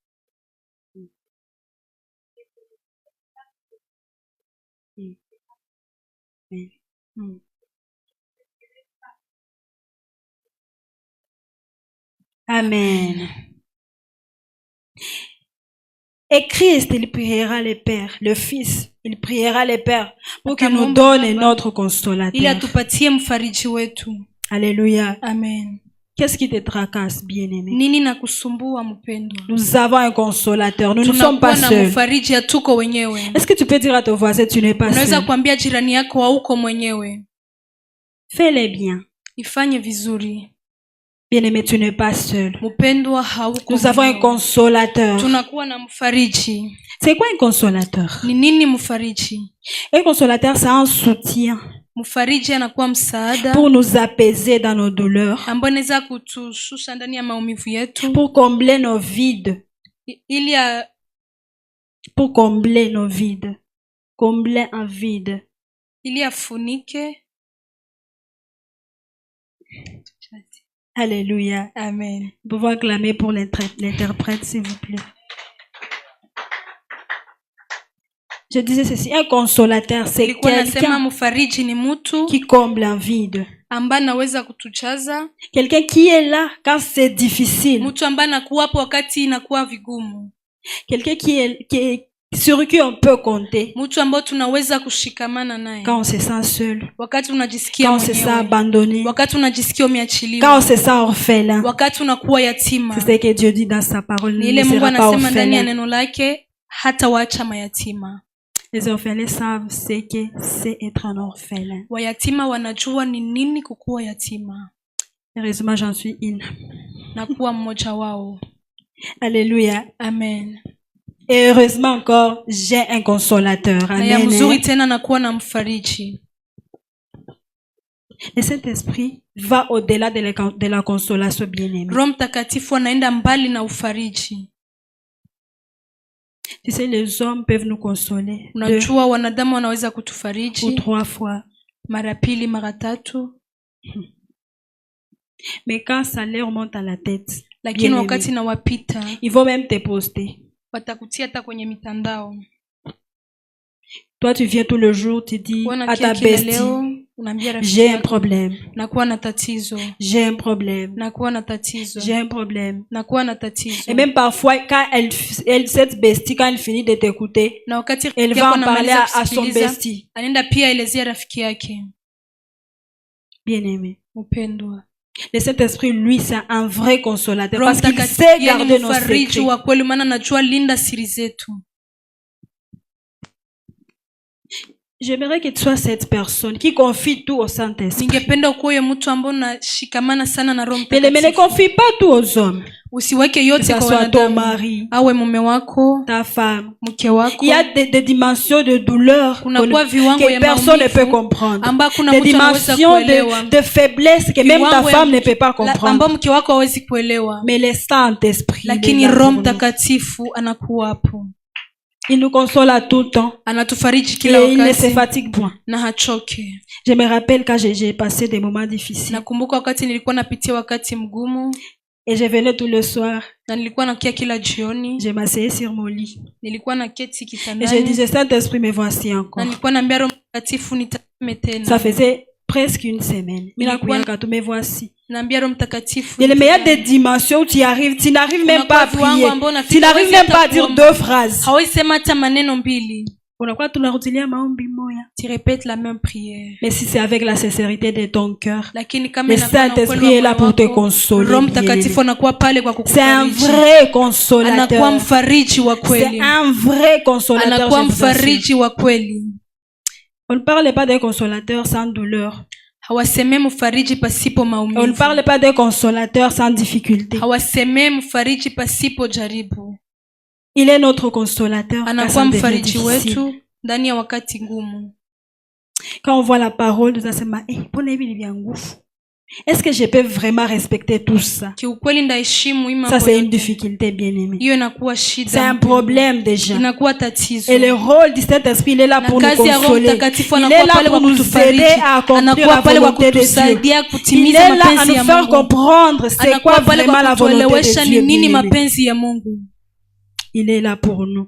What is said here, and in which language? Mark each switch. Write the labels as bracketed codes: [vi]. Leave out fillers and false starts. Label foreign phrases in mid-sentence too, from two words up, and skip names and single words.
[fr] Mm. Amen. Et Christ, il priera le Père, le Fils, il priera le Père pour qu'il nous donne notre [sw] ili [fr] consolateur. [sw] atupatie mfariji wetu. [fr] Alléluia. Amen. Qu'est-ce qui te tracasse, bien-aimé? [sw] Nini na kusumbua mpendwa? [fr] Nous avons un consolateur, nous ne sommes [sw] Tunakuwa [fr] pas [sw] na [fr] seuls. [sw] mfariji, hatuko wenyewe. [fr] Est-ce que tu peux dire à ton voisin, tu n'es pas [sw] Unaweza [fr] seul? [sw] kuambia jirani yako hauko mwenyewe. [fr] Fais-le bien. [sw] Ifanye vizuri. [fr] Bien-aimé, tu n'es pas seul. [sw] Mpendwa, hauko [fr] Nous avons un [sw] mwenyewe. [fr] consolateur. [sw] Tunakuwa na mfariji. [fr] C'est quoi un consolateur? [sw] Ni nini mfariji? [fr] Un consolateur, c'est un soutien [sw] Mfariji anakuwa msaada [fr] pour nous apaiser dans nos douleurs, [sw] ambao anaweza kutushusha ndani ya maumivu yetu [fr] pour combler nos vides, [sw] ili [fr] pour combler nos vides, combler un vide. [sw] ili afunike. [fr] Alléluia. Amen. Vous pouvez acclamer pour l'interprète, s'il vous plaît. Je disais ceci, un consolateur, c'est [sw] Nilikuwa nasema [fr] quelqu'un [sw] mfariji ni mtu [fr] qui comble un vide. [sw] ambaye anaweza kutuchaza, [fr] Quelqu'un qui est là quand c'est difficile. [sw] mtu ambaye anakuwa hapo wakati inakuwa vigumu, [fr] Quelqu'un sur qui on peut compter [sw] mtu ambaye tunaweza kushikamana naye [fr] quand on se sent seul, [sw] wakati unajisikia [fr] quand on se sent [sw] mwenyewe, [fr] abandonné, [sw] wakati unajisikia [fr] quand [sw] umeachiliwa, [fr] on se sent orphelin. [sw] wakati unakuwa yatima. [fr] C'est ce que Dieu dit dans sa parole. [sw] Ni [fr] Il [sw] ile [fr] ne [sw] Mungu [fr] sera pas [sw] anasema ndani ya [fr] orphelin. [sw] neno lake, hata waacha mayatima. [fr] Les orphelins savent ce que c'est être un orphelin. [sw] Wayatima wanajua ni nini kukuwa yatima [fr] Heureusement, j'en suis une. [sw] na kuwa mmoja wao. [fr] Alléluia. Amen. Et heureusement encore, j'ai un consolateur. [sw] Na ya Amen. mzuri tena na kuwa na mfariji. [fr] Le Saint-Esprit va au-delà de la consolation bien-aimée. [sw] Roho Mtakatifu anaenda mbali na ufariji. [fr] Tu sais, les hommes peuvent nous consoler 2 [sw] Unajua wanadamu wanaweza [fr] ou [sw] kutufariji [fr] 3 fois. [sw] mara pili, mara tatu, [fr] Mais quand ça leur monte à la tête, [sw] lakini [fr] bien-aimé, [sw] wakati na wapita [fr] ils vont même te poster. [sw] watakutia hata kwenye mitandao. [fr] Toi, tu viens tout le jour, tu dis à ta [sw] Wanakia kila [fr] bestie, [sw] leo Unaambia rafiki [fr] j'ai un [sw] yako, [fr] problème, [sw] nakuwa na tatizo, [fr] j'ai un problème, [sw] nakuwa na tatizo, [fr] j'ai un problème. [sw] nakuwa na tatizo. [fr] Et même parfois, quand cette bestie, quand elle finit de t'écouter, [sw] Na wakati [fr] elle va en parler à son bestie. [sw] anaenda pia elezea rafiki yake. [fr] Bien-aimé. [sw] Upendwa, [fr] Le Saint-Esprit, lui, c'est un vrai consolateur [sw] Roho [fr] parce qu'il [sw] Mtakatifu [fr] sait [sw] yani [fr] garder nos [sw] mfariji [fr] secrets. [sw] wa kweli, maana anajua linda siri zetu. [fr] J'aimerais que tu sois cette personne qui confie tout au Saint-Esprit. [sw] Ningependa ukuwe mtu ambaye unashikamana sana na Roho [fr] Mais ne [sw] Mtakatifu. [fr] confie pas tout aux hommes. [sw] Usiweke [fr] Que [sw] yote [fr] ça [sw] kwa [fr] soit ton [sw] wanadamu. [fr] mari, [sw] Awe mume wako, [fr] ta femme. [sw] mke wako. [fr] Il y a des dimensions de douleur [sw] Kunakuwa viwango [fr] que [sw] ya [fr] personne ne [sw] maumivu [fr] peut comprendre. [sw] amba kuna [fr] Des [sw] mtu anaweza [fr] dimensions [sw] kuelewa. [fr] de faiblesse que même ta femme ne peut pas comprendre. [sw] Ambao mke wako hawezi kuelewa. [fr] Mais le Saint-Esprit, [sw] Lakini Roho Mtakatifu anakuwa hapo. [fr] il nous console à tout temps. [sw] Anatufariji kila [fr] Et il ne se [sw] wakati [fr] fatigue point. [sw] na hachoke. [fr] Je me rappelle quand j'ai passé des moments difficiles. [sw] Nakumbuka wakati nilikuwa napitia wakati mgumu [fr] Et je venais tout le soir. [sw] na nilikuwa nakia kila jioni. [fr] Je m'asseyais sur mon lit. [sw] Nilikuwa naketi [fr] Et je [sw] kitandani [fr] disais, Saint-Esprit, me voici [sw] na [fr] encore. [sw] nilikuwa naambia Roho Mtakatifu nitazame tena. [fr] Ça faisait presque une semaine. Me voici. [sw] Naambia Roho Mtakatifu. [fr] Il y a des dimensions où tu n'arrives même pas à prier. Tu n'arrives même pas à dire 2 phrases. [sw] Hawezi sema hata maneno mbili. Unakuwa tunarudilia maombi moya. [fr] Tu répètes la même prière. Mais si c'est avec la sincérité de ton cœur, [sw] Lakini kama [fr] le [sw] inakuwa na ukweli wa [fr] Saint-Esprit est là [sw] moyo [fr] pour te [sw] wako, [fr] consoler. [sw] Roho Mtakatifu anakuwa pale kwa [fr] C'est un [sw] kukufariji. [fr] vrai [sw] Anakuwa [fr] consolateur. [sw] mfariji wa [fr] C'est [sw] kweli. [fr] un vrai consolateur. [sw] Anakuwa [fr] je vous assure. [sw] mfariji wa kweli. [fr] On ne parle pas d'un consolateur sans douleur. [sw] Hawasemei mfariji pasipo [fr] On ne [sw] maumivu. [fr] parle pas d'un consolateur sans difficulté. [sw] Hawasemei mfariji pasipo jaribu. [fr] Il est notre consolateur. [sw] Anakuwa mfariji wetu ndani ya wakati ngumu. [fr] Quand on voit la parole, nous asema, est-ce que je peux vraiment respecter tout ça? [sw] Kiukweli ndaheshimu hii [fr] Ça, [sw] mambo. [fr] c'est une difficulté, bien-aimée. [sw] Hiyo inakuwa shida. [fr] C'est un problème déjà. [sw] Inakuwa tatizo. [fr] Et le rôle du Saint-Esprit, il est là [sw] Na [fr] pour nous [sw] kazi ya Roho [fr] consoler. [sw] Mtakatifu [fr] Il est [sw] anakuwa [fr] là [sw] pale [fr] pour [sw] kwa [fr] nous [sw] kutufariji. [fr] aider à accomplir la [sw] Anakuwa pale kwa [fr] volonté de Dieu. [sw] kutusaidia [fr] Il [sw] kutimiza [fr] est là à [sw] mapenzi [fr] nous [sw] ya [fr] faire [sw] Mungu. [fr] comprendre c'est quoi [sw] Anakuwa pale [fr] vraiment [sw] kwa [fr] la volonté [sw] kutuelewesha [fr] de [sw] ni [fr] Dieu. [sw] nini [fr] bien-aimé. [sw] mapenzi ya Mungu. [fr] Il est là pour nous.